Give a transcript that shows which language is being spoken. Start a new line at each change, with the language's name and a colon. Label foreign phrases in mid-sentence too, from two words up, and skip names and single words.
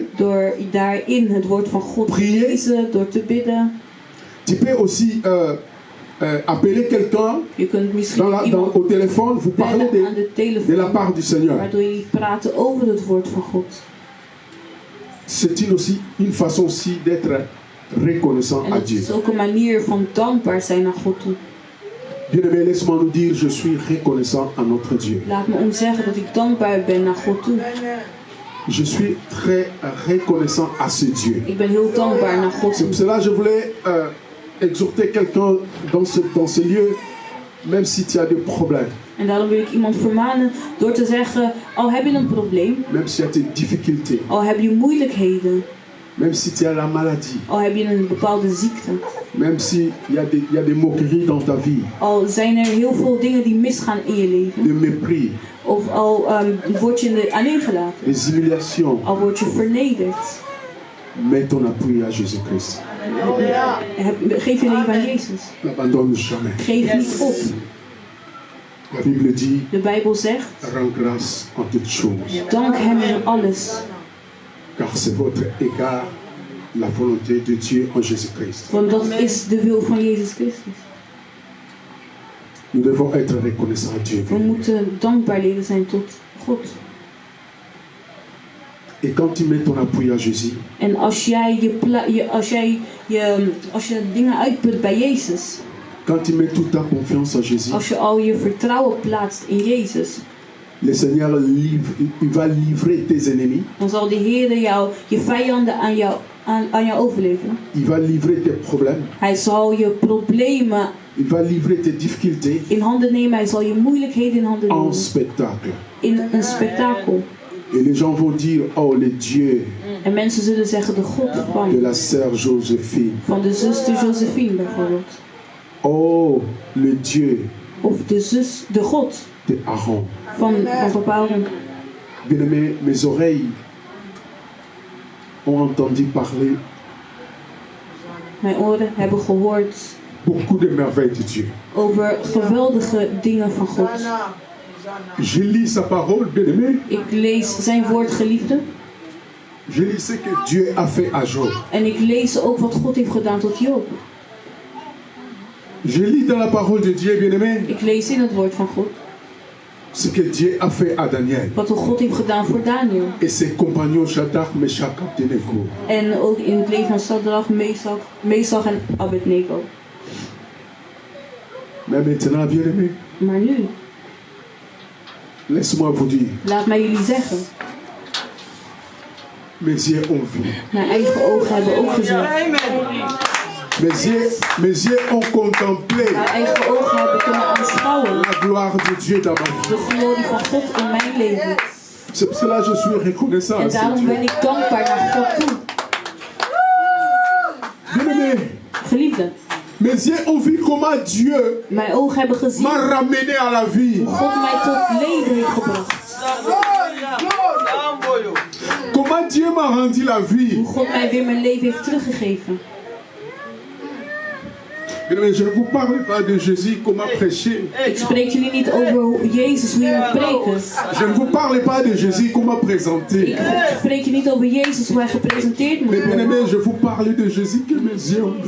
Dutch: Door daarin het woord van God te
French: Prier.
Dutch: lezen, door te bidden.
French: Tu peux aussi appeler quelqu'un
Dutch: Je kunt misschien iemand
French: au téléphone, vous parler
Dutch: bellen aan de
French: de la
Dutch: telefoon.
French: part du Seigneur.
Dutch: Waardoor jullie praten over het woord van God.
French: C'est aussi une façon aussi d'être reconnaissant
Dutch: En
French: à
Dutch: dat
French: Dieu.
Dutch: is ook een manier van dankbaar zijn naar God toe.
French: Bien-aimé, laisse-moi nous dire, je suis reconnaissant à notre Dieu.
Dutch: Laat me ons zeggen dat ik dankbaar ben naar God toe.
French: Je suis très reconnaissant à ce Dieu.
Dutch: Ik ben heel dankbaar naar God
French: C'est pour
Dutch: toe.
French: cela que je voulais exhorter quelqu'un dans ce lieu, même si tu as des problèmes,
Dutch: En daarom wil ik iemand vermanen door te zeggen, al heb je een probleem,
French: même si tu as des difficultés,
Dutch: al heb je moeilijkheden,
French: même si tu as la maladie,
Dutch: al heb je een bepaalde ziekte,
French: même s'il y a des moqueries dans ta vie,
Dutch: al zijn er heel veel dingen die misgaan in je leven,
French: des mépris,
Dutch: of al word je alleengelaten,
French: des humiliations,
Dutch: al word je vernederd,
French: mets ton appui à Jésus-Christ.
Dutch: geef je leven aan Jezus.
French: N'abandonne jamais.
Dutch: Geef niet op.
French: La Bible dit,
Dutch: De Bijbel zegt,
French: rends grâce en toutes choses,
Dutch: dank hem in alles,
French: car c'est votre égard la volonté de Dieu en Jésus-Christ.
Dutch: Want dat is de wil van Jezus Christus.
French: Nous devons être reconnaissants à Dieu.
Dutch: We moeten dankbaar leren zijn tot God.
French: Et quand tu mets ton appui à Jésus,
Dutch: En als je dingen uitput bij Jezus,
French: quand tu mets toute ta confiance à Jésus,
Dutch: als je al je vertrouwen plaatst in Jezus,
French: le Seigneur il va livrer tes ennemis.
Dutch: dan zal de Heer je vijanden aan jou overleveren.
French: Il va livrer tes problèmes.
Dutch: Hij zal je problemen
French: Il va livrer tes difficultés
Dutch: in handen nemen. Hij zal je moeilijkheden in handen
French: en
Dutch: nemen.
French: spectacle.
Dutch: In een spektakel.
French: Et les gens vont dire, oh le Dieu
Dutch: En mensen zullen zeggen de God
French: de la sœur Joséphine.
Dutch: van de zuster Josephine bijvoorbeeld.
French: Oh le Dieu
Dutch: Of de God
French: de Aaron.
Dutch: van papa Aaron.
French: Bien-aimé, mes oreilles ont entendu parler
Dutch: Mijn oren hebben gehoord
French: beaucoup de merveilles de Dieu.
Dutch: over geweldige dingen van God.
French: Je lis sa parole, bien-aimé.
Dutch: Ik lees zijn woord, geliefde.
French: Je lis ce que Dieu a fait à Job.
Dutch: En ik lees ook wat God heeft gedaan tot Job.
French: Je lis dans la parole de Dieu, bien-aimé,
Dutch: Ik lees in het woord van God
French: ce que Dieu a fait à Daniel
Dutch: wat God heeft gedaan voor Daniel.
French: et ses compagnons Shadrach, Meshach, Abednego.
Dutch: En ook in het leven van Sadrach, Mesach en Abednego.
French: Mais maintenant, bien-aimé,
Dutch: Maar nu,
French: laisse-moi vous dire,
Dutch: laat mij jullie zeggen,
French: mes yeux ont vu,
Dutch: mijn eigen ogen hebben ook gezien.
French: mes yeux ont contemplé
Dutch: Mijn eigen ogen hebben kunnen aanschouwen
French: la gloire de Dieu dans ma vie.
Dutch: de glorie van God in mijn leven.
French: C'est pour cela que je suis reconnaissant
Dutch: En
French: à ce
Dutch: daarom ben
French: Dieu.
Dutch: ik dankbaar naar God toe.
French: Bien-aimé,
Dutch: Geliefde,
French: mes yeux ont vu comment Dieu
Dutch: mijn ogen hebben gezien
French: m'a ramené à la vie.
Dutch: hoe God mij tot leven heeft gebracht.
French: Comment Dieu m'a rendu la vie.
Dutch: Hoe God mij weer mijn leven heeft teruggegeven.
French: Bien-aimé, je ne vous parle pas de Jésus, comment prêcher.
Dutch: Ik spreek jullie niet over Jezus, hoe je moet preken.
French: Je ne vous parle pas de Jésus, comment présenter.
Dutch: Ik spreek je niet over Jezus, hoe hij gepresenteerd moet
French: Mais
Dutch: worden.
French: bien-aimé, je vous parle de Jésus que mes yeux ont vu.